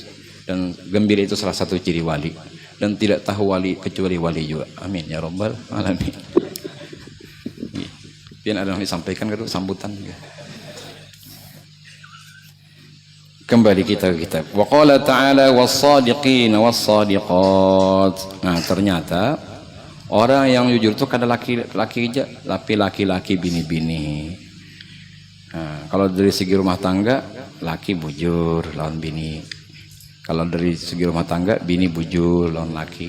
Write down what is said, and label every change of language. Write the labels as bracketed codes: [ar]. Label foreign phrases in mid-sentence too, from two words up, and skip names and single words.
[id] Dan gembira itu salah satu ciri wali. Dan tidak tahu wali kecuali wali juga. [ar] آمين يا رب العالمين. [id] Biar ada yang disampaikan kan sambutan. Kembali kita ke kitab. [ar] وقال تعالى والصادقين والصادقات. [id] Nah, ternyata orang yang jujur itu kada laki-laki bini-bini. Nah, kalau dari segi rumah tangga, laki bujur lawan bini. Kalau dari segi rumah tangga, bini bujur lawan laki.